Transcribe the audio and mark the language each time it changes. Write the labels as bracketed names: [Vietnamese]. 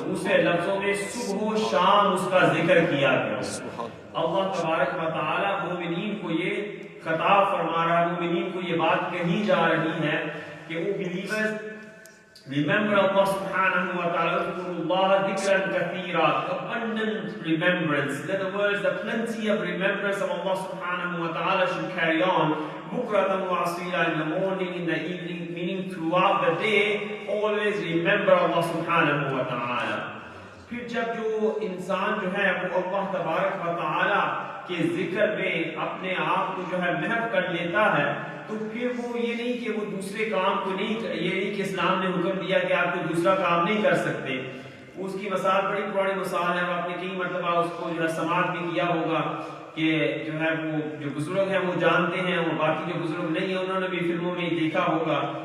[Urdu] دوسرے لفظوں میں صبح و شام اس کا ذکر کیا کرو. اللہ تبارک و تعالی مومنین کو یہ خطاب فرما رہا ہے، مومنین کو یہ بات کہی جا رہی ہے کہ وہ believers [English] remember Allah subhanahu wa ta'ala, [Arabic] اذکروا اللہ ذکرا کثیرا, [English] abundant remembrance. In other words, the plenty of remembrance of Allah subhanahu wa ta'ala should carry on. [Arabic] بکرۃ و اصیلا, [English] in the morning, in the evening, meaning throughout the day, always remember Allah subhanahu wa ta'ala. [Urdu] پھر جب جو انسان جو ہے وہ اللہ تبارک و تعالی کے ذکر میں اپنے آپ کو جو ہے محو کر لیتا ہے، تو پھر وہ یہ نہیں کہ وہ دوسرے کام کو نہیں، یہ نہیں کہ اسلام نے حکم دیا کہ آپ کو دوسرا کام نہیں کر سکتے. اس کی مثال بڑی پرانی مثال ہے، آپ نے کئی مرتبہ اس کو جو ہے سماعت بھی کیا ہوگا کہ جو ہے وہ جو بزرگ ہیں وہ جانتے ہیں، اور باقی جو بزرگ نہیں ہیں انہوں نے بھی فلموں میں دیکھا ہوگا.